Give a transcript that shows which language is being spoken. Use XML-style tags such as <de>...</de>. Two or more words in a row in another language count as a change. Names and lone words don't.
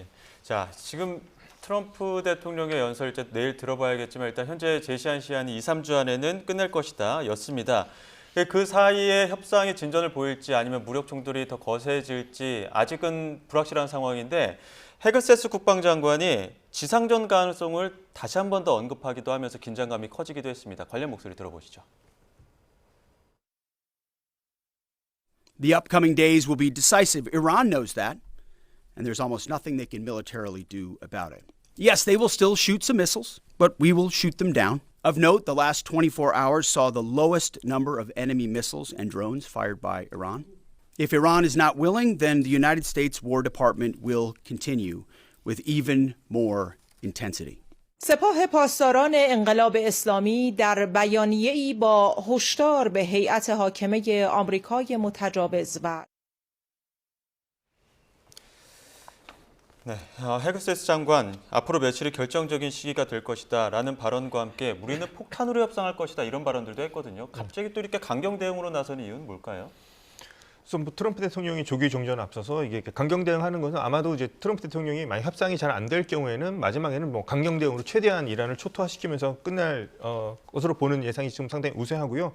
<ko>자, 지금 트럼프 대통령의 연설 이제 내일 들어봐야겠지만 일단 현재 제시한 시한이 2, 3주 안에는 끝낼 것이다 였습니다. 그 사이에 협상의 진전을 보일지 아니면 무력 충돌이 더 거세질지 아직은 불확실한 상황인데 헤그세스 국방장관이 지상전 가능성을 다시 한 번 더 언급하기도 하면서 긴장감이 커지기도 했습니다. 관련 목소리 들어보시죠.</ko> <en>The upcoming days will be decisive. Iran knows that, and there's almost nothing they can militarily do about it. Yes, they will still shoot some missiles, but we will shoot them down. Of note, the last 24 hours saw the lowest number of enemy missiles and drones fired by Iran. If Iran is not willing, then the United States War Department will continue with even more intensity.</en> <fa>سپاه پاسداران انقلاب اسلامی در بیانیه‌ای با هشدار به هیئت حاکمه آمریکای متجاوز و</fa> <ko>네, 헤그세스 장관 앞으로 며칠이 결정적인 시기가 될 것이다라는 발언과 함께 우리는 폭탄으로 협상할 것이다 이런 발언들도 했거든요. 갑자기 또 이렇게 강경 대응으로 나서는 이유는 뭘까요? 그래서 뭐 트럼프 대통령이 조기 종전에 앞서서 이게 강경 대응하는 것은 아마도 이제 트럼프 대통령이 만약 협상이 잘 안 될 경우에는 마지막에는 뭐 강경 대응으로 최대한 이란을 초토화시키면서 끝날 것으로 보는 예상이 지금 상당히 우세하고요.</ko>